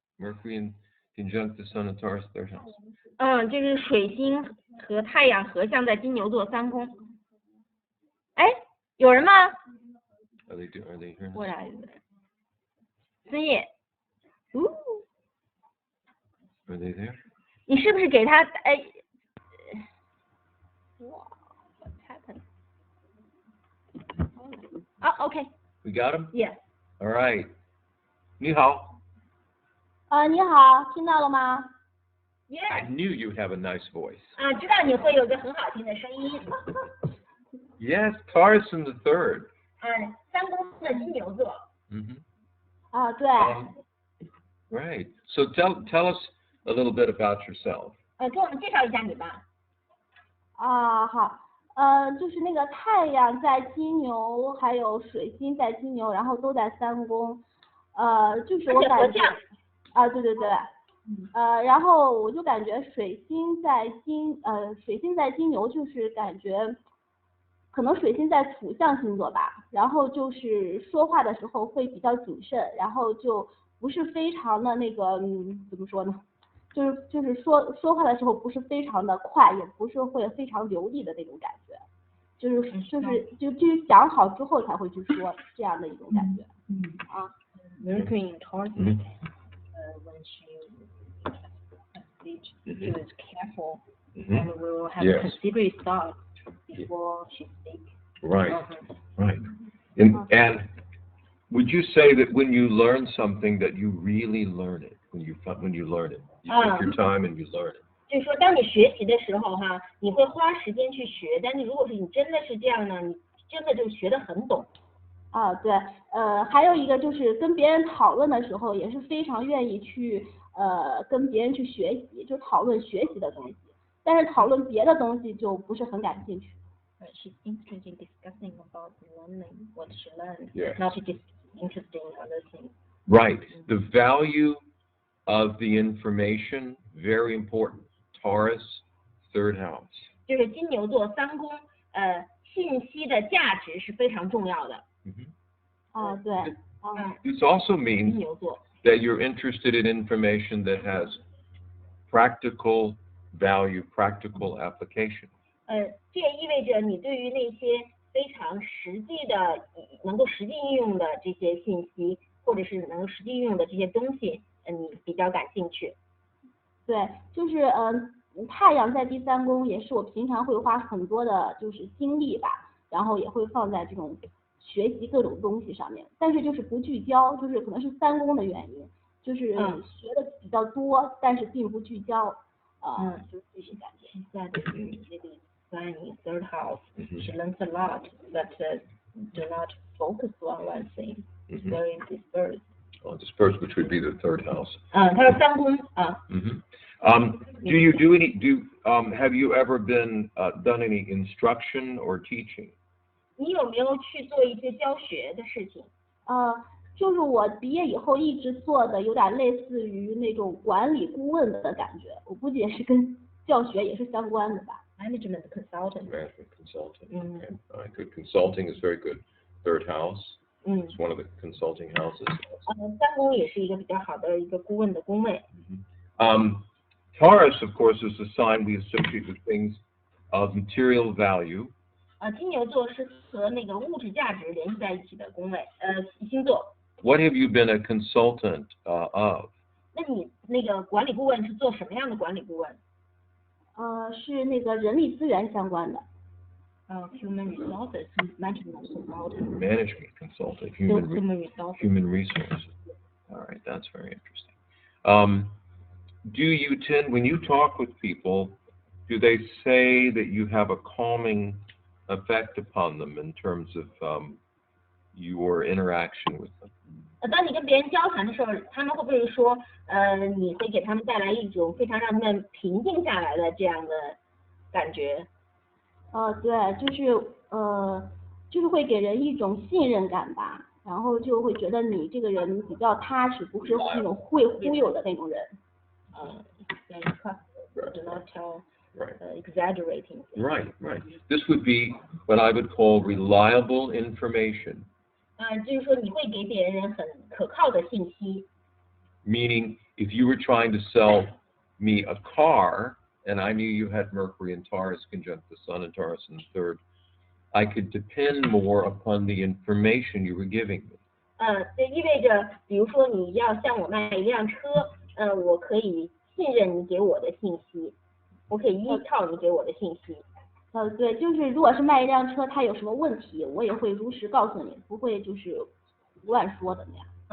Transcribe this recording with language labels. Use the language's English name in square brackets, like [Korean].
[English] Mercury in conjunct the Sun and Taurus 3rd house. [Chinese] 这是水星和太阳合相在金牛座3宫。有人吗？ [English] Are they here? [Chinese] 过来，孙叶。 [English] Are they there? [Chinese] 你是不是给他 [English] What's happened? OK. We got him? Yes. All right. [Chinese] 你好。你好，听到了吗？ [English] Yes. I knew you'd have a nice voice. [Chinese] 知道你会有个很好听的声音。 [English] Yes, Taurus in the 3rd. [Chinese] 3宫的金牛座。对。 [English] Right. So tell us a little bit about yourself. [Chinese] 给我们介绍一下你吧。好，就是那个太阳在金牛，还有水星在金牛，然后都在3宫，就是我感觉，对，然后我就感觉水星在金牛，就是感觉可能水星在土象星座吧，然后就是说话的时候会比较谨慎，然后就不是非常的那个怎么说呢？就是说话的时候不是非常的快，也不是会非常流利的那种感觉，就是想好之后才会去说这样的一种感觉。 [English] Mercury in Taurus. When she speaks, she is careful, and we will have a considerate thought before she speaks. Right. Right. And would you say that when you learn something that you really learn it, when you learn it, you take your time and you learn it? [Chinese] 就是说，当你学习的时候哈，你会花时间去学，但是如果是你真的是这样呢，你真的就学得很懂。对，还有一个就是跟别人讨论的时候，也是非常愿意去跟别人去学习，就讨论学习的东西，但是讨论别的东西就不是很感兴趣。 [English] She's interested in discussing about learning what she learned, Yes. not just interested in other things. Right. The value of the information, very important. Taurus, third house. [Chinese] 就是金牛座3宫，信息的价值是非常重要的。对。 [English] This also means [Chinese] 金牛座 [English] that you're interested in information that has practical value, practical application. [Chinese] 这也意味着你对于那些非常实际的、能够实际应用的这些信息，或者是能够实际应用的这些东西，你比较感兴趣。对，就是太阳在第3宫，也是我平常会花很多的就是精力吧，然后也会放在这种学习各种东西上面，但是就是不聚焦，就是可能是3宫的原因，就是学的比较多，但是并不聚焦，就是这些感觉。 [English] In third house, she learns a lot, but do not focus on one thing. It's very dispersed. Dispersed, which would be the third house. [Chinese] 他说3宫啊。 [English] Do you do any? Have you ever been done any instruction or teaching? [Chinese] 你有没有去做一些教学的事情？就是我毕业以后一直做的有点类似于那种管理顾问的感觉，我估计也是跟教学也是相关的吧。 [English] Management consultant. Management consulting. Okay. All right, good. Consulting is very good. Third house. It's one of the consulting houses. [Chinese] 3宫也是一个比较好的一个顾问的宫位。 [English] Taurus, of course, is a sign we associate with things of material value. [Chinese] 金牛座是和那个物质价值联系在一起的宫位，星座。 [English] What have you been a consultant of? [Chinese] 那你那个管理顾问是做什么样的管理顾问？是那个人力资源相关的。 [English] Human resources management consultant. Management consultant. Human resources. All right, that's very interesting. Do you tend, when you talk with people, do they say that you have a calming effect upon them in terms of your interaction with them? [Chinese] 当你跟别人交谈的时候，他们会不会说，你会给他们带来一种非常让他们平静下来的这样的感觉？对，就是会给人一种信任感吧，然后就会觉得你这个人比较踏实，不是那种会忽悠的那种人。 [English] Do not tell exaggerating. Right. This would be what I would call reliable information. [Chinese] 就是说你会给别人很可靠的信息。 [English] Meaning, if you were trying to sell me a car, and I knew you had Mercury and Taurus conjunct the Sun and Taurus in the third, I could depend more upon the information you were giving me. [Chinese] 这意味着，比如说你要向我卖一辆车，我可以信任你给我的信息，我可以依靠你给我的信息。对，就是如果是卖一辆车，它有什么问题，我也会如实告诉你，不会就是乱说的那样。